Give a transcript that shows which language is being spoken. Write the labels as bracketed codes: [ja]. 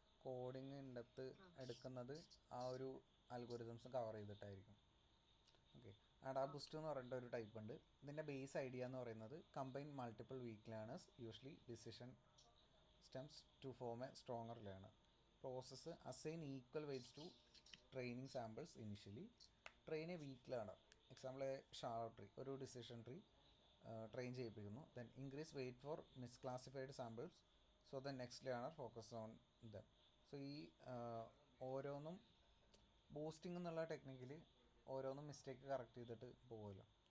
[ml] Coding in-depth എടുക്കുന്നത് ആ ഒരു അൽഗോരിതംസ് കവർ ചെയ്തിട്ടായിരിക്കും. ഓക്കെ. അഡാബൂസ്റ്റ് എന്ന് പറഞ്ഞിട്ട് ഒരു ടൈപ്പ് ഉണ്ട്. ഇതിൻ്റെ ബേസ് ഐഡിയ എന്ന് പറയുന്നത് [en] Combine multiple weak learners usually decision stems to form a stronger learner. Process assign equal weights to training samples initially. Train a weak learner. Example a [ml] sharp tree, ഒരു decision tree train ചെയ്യിപ്പിക്കുന്നു. [en] Then increase weight for misclassified samples so the next learner focus on them. [ml] So ഈ ഓരോന്നും boosting എന്നുള്ള ടെക്നിക്കിൽ ഓരോന്നും mistake correct ചെയ്തിട്ട് പോകുമല്ലോ.